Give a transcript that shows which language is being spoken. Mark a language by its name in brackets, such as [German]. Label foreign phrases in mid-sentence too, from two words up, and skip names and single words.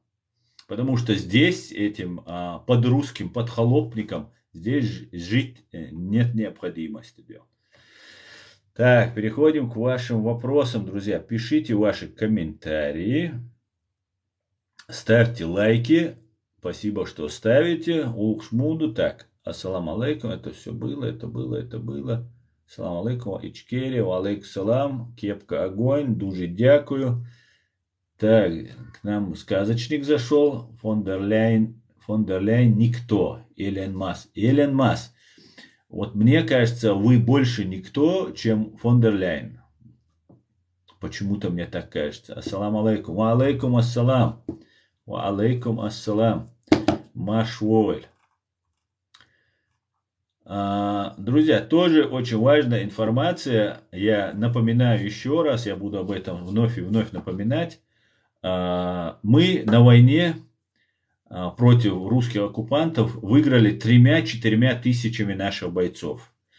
[Russian] Потому что здесь этим подрусским подхолопникам здесь жить нет необходимости. Так, переходим к вашим вопросам, друзья. Пишите ваши комментарии, ставьте лайки. Спасибо, что ставите. Улкшмуду. Так, [Arabic] السلام عليكم. [Russian] Это все было, это было. [Arabic] السلام عليكم. Ичкери, عليكم السلام. [Russian] Кепка огонь. [Ukrainian] Дуже дякую. [Russian] Так, к нам сказочник зашел. Фон дер Ляйен никто. Элен Маск. Вот мне кажется, вы больше никто, чем фон дер Ляйен. Почему-то мне так кажется. [Arabic] السلام عليكم وعليكم السلام وعليكم السلام. Машволь. [Russian] Друзья, тоже очень важная информация. Я напоминаю еще раз, я буду об этом вновь и вновь напоминать. Мы на войне против русских оккупантов выиграли 3-4 тысячами наших бойцов.